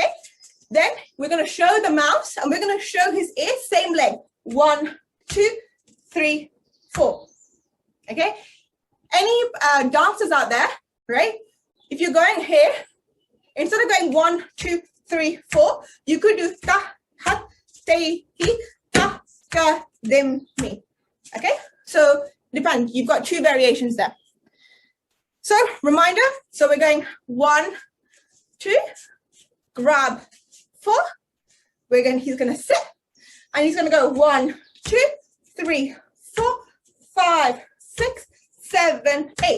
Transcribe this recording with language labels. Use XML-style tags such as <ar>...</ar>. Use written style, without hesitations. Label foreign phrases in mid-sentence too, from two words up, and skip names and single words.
<en>Then we're going to show the mouse, and we're going to show his ears, same leg. 1, 2, 3, 4. Okay. Any dancers out there, right? If you're going here, instead of going 1, 2, 3, 4, you could do ta, ha, te, hi, ta, ka, dim, mi. Okay. So depends. You've got 2 variations there. So reminder, so we're going 1, 2, grab, 4. He's gonna sit, and he's gonna go 1, 2, 3, 4, 5, 6, 7, 8.</en>